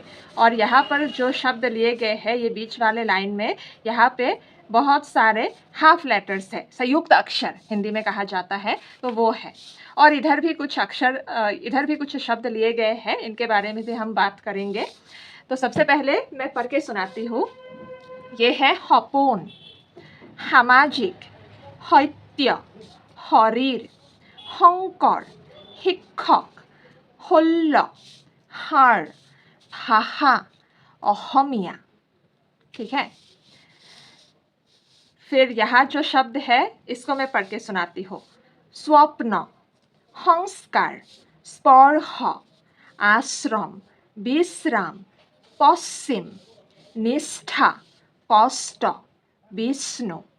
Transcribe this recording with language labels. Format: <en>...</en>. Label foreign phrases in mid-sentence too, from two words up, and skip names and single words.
<hi>और यहाँ पर जो शब्द लिए गए हैं ये बीच वाले लाइन में, यहाँ पे बहुत सारे</hi> <en>half letters</en> <hi>है, संयुक्त अक्षर हिंदी में कहा जाता है, तो वो है। और इधर भी कुछ अक्षर, इधर भी कुछ शब्द लिए गए हैं, इनके बारे में भी हम बात करेंगे। तो सबसे पहले मैं पढ़ के सुनाती हूँ। ये है हपोन,</hi> <as>সামাজিক, সত্য, শৰীৰ, শংকৰ, শিক্ষক, শল্য, হাড়, भाषा, অসমীয়া।</as> <hi>ठीक है। फिर यहाँ जो शब्द है इसको मैं पढ़ के सुनाती हूँ। स्वप्न, संस्कार, स्पर्श, आश्रम, विश्राम, पश्चिम, निष्ठा, कष्ट, विष्णु।</hi>